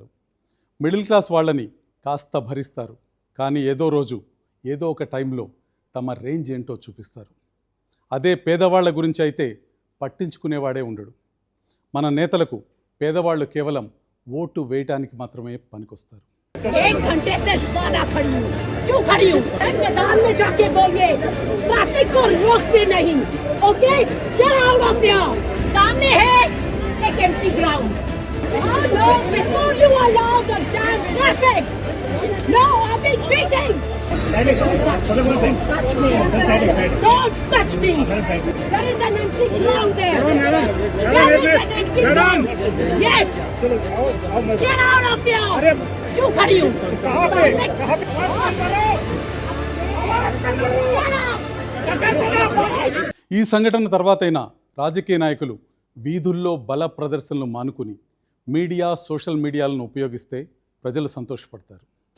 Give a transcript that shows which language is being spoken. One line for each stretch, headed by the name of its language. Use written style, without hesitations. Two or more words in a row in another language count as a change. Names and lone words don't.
English: middle class
Telugu: వాళ్ళని కాస్త భరిస్తారు. కానీ ఏదో రోజు ఏదో ఒక టైంలో తమ రేంజ్ ఏంటో చూపిస్తారు. అదే పేదవాళ్ల గురించి అయితే పట్టించుకునేవాడే ఉండడు. మన నేతలకు పేదవాళ్ళు కేవలం ఓటు వేయటానికి మాత్రమే పనికొస్తారు.
Hindi: 1 घंटे से ज्यादा खड़ी हूँ. क्यों खड़ी हूँ? मैदान में जाके बोलिए ट्रैफिक को रोकते नहीं.
English: ओके, get out of here.
Hindi: सामने है एक
English: empty ground. Oh no, before you allow the damn traffic. No, I've been waiting. Touch me. Don't touch me. There is an empty ground there. There is an empty ground. Yes. Get out of here.
Hindi: क्यों खड़ी हूँ?
Telugu: ఈ సంఘటన తర్వాతైనా రాజకీయ నాయకులు వీధుల్లో బల ప్రదర్శనలు మానుకుని మీడియా, సోషల్ మీడియాలను ఉపయోగిస్తే ప్రజలు సంతోషపడతారు.